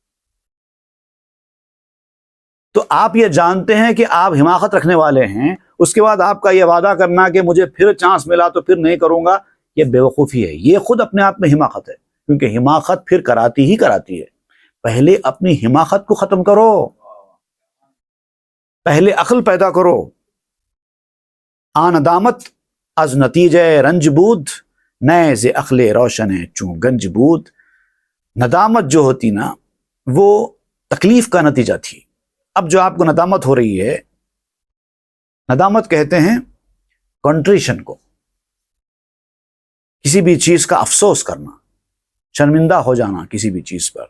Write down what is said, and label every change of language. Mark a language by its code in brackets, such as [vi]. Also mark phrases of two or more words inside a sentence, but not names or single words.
[ur] تو آپ یہ جانتے ہیں کہ آپ حماقت رکھنے والے ہیں، اس کے بعد آپ کا یہ وعدہ کرنا کہ مجھے پھر چانس ملا تو پھر نہیں کروں گا، یہ بیوقوفی ہے. یہ خود اپنے آپ میں حماقت ہے کیونکہ حماقت پھر کراتی ہی کراتی ہے. پہلے اپنی حماقت کو ختم کرو، پہلے عقل پیدا کرو. [fa] ندامت از نتیجہ رنج بود نئے ز عقل روشن ہے چون گنج بود. [ur] ندامت جو ہوتی نا وہ تکلیف کا نتیجہ تھی. اب جو آپ کو ندامت ہو رہی ہے، ندامت کہتے ہیں کنٹریشن کو، کسی بھی چیز کا افسوس کرنا، شرمندہ ہو جانا کسی بھی چیز پر.